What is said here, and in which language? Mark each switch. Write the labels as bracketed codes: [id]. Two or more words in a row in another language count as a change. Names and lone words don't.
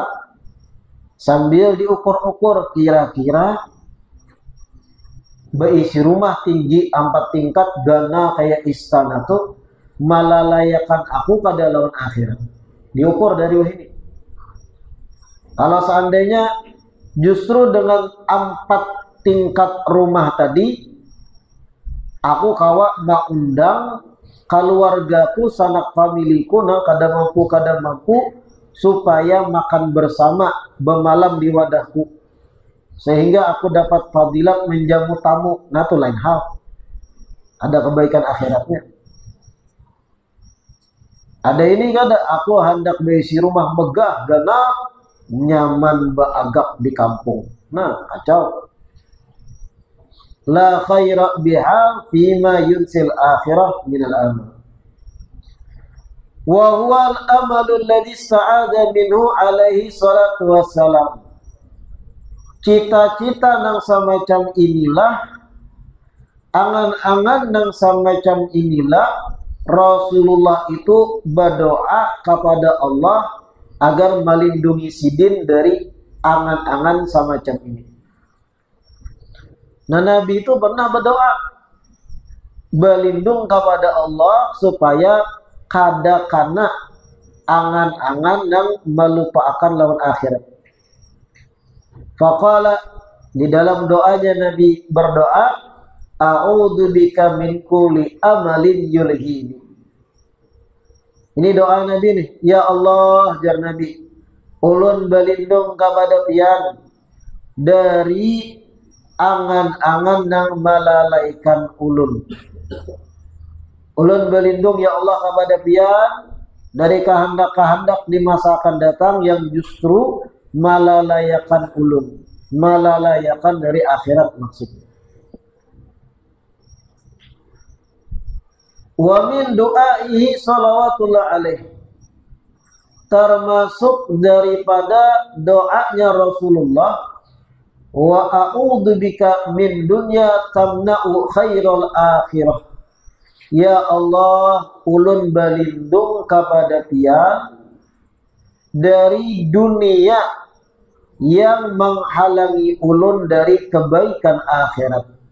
[bjn] Sambil diukur-ukur kira-kira berisi rumah tinggi 4 tingkat gana kayak istana tuh malalayakan aku ke dalam akhirat. Diukur dari ini. Kalau seandainya justru dengan 4 tingkat rumah tadi aku kawa undang keluargaku, sanak familiku, nah kada mampu supaya makan bersama bermalam di wadahku sehingga aku dapat fadilat menjamu tamu. Nah, itu lain hal. Ada kebaikan akhiratnya. Ada ini kada aku hendak berisi rumah megah gana nyaman baagak di kampung. Nah, kacau. [ar] لا خير بها فيما ينسي الآخرة من الأمل. وهو الأمل الذي استعاذ منه عليه الصلاة والسلام. [bjn] Cita-cita nang semacam inilah, angan-angan nang semacam inilah Rasulullah itu berdoa kepada Allah agar melindungi sidin dari angan-angan semacam ini. Nah, Nabi itu pernah berdoa berlindung kepada Allah supaya kada kana angan-angan yang melupakan lawan akhirat. Faqala, di dalam doanya Nabi berdoa, [ar] أعوذ بك من كل أمل يلهيني. [bjn] Ini doa Nabi nih. Ya Allah, jar Nabi, ulun berlindung kepada pian dari angan-angan yang melalaikan ulun. Ulun berlindung ya Allah kepada pian dari kehendak-kehendak di masa akan datang yang justru malalayakan ulun, malalayakan dari akhirat maksudnya. [ar] ومن دعائه صلوات الله عليه, [bjn] termasuk daripada doanya Rasulullah, [ar] وأعوذ بك من دنيا تمنع خير الآخرة. [bjn] Ya Allah, ulun berlindung kepada pian dari dunia yang menghalangi ulun dari kebaikan akhirat.